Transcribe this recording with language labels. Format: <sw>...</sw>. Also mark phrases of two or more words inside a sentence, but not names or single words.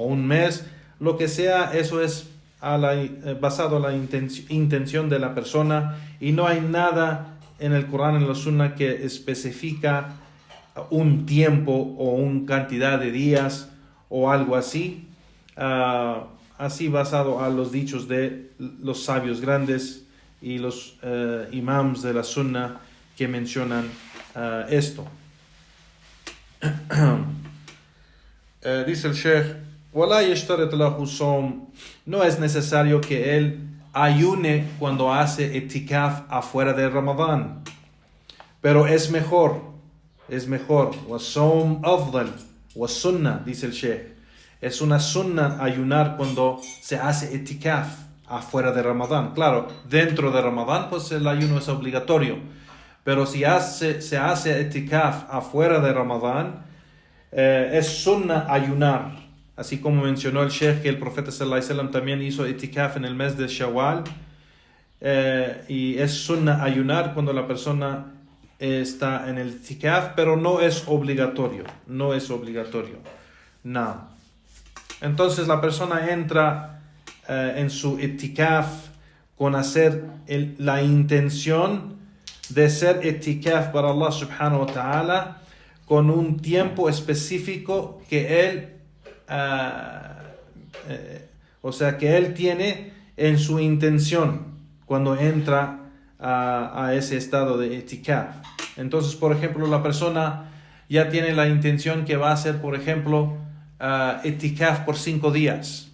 <es>un mes, lo que sea, eso es basado en la intención de la persona, y no hay nada en el Corán, en la Sunna, que especifica un tiempo o una cantidad de días o algo así, así basado a los dichos de los sabios grandes y los imams de la Sunna que mencionan esto. Dice el Sheikh,</es> <ar>وَلَا يَشْتَرِطْ لَهُ الصَّوْمُ,</ar> <es>no es necesario que él ayune cuando hace etikaf afuera de Ramadán, pero es mejor.</es> <ar>وَالصَّوْمُ أَفْضَلُ وَالسُّنَّةُ,</ar> <es>dice el Sheikh, es una sunna ayunar cuando se hace etikaf afuera de Ramadán. Claro, dentro de Ramadán pues el ayuno es obligatorio, pero si se hace etikaf afuera de Ramadán, es sunna ayunar. Así como mencionó el Sheikh que el profeta</es> <ar>صلى الله عليه وسلم</ar> <es>también hizo etikaf en el mes de Shawwal, y es sunna ayunar cuando la persona está en el etikaf, pero no es obligatorio. Entonces la persona entra en su etikaf con hacer la intención de ser etikaf para Allah</es> <ar>سبحانه وتعالى,</ar> <es>con un tiempo específico que él que él tiene en su intención cuando entra a ese estado de etikaf. Entonces, por ejemplo, la persona ya tiene la intención que va a hacer, por ejemplo, etikaf por 5 días.</es>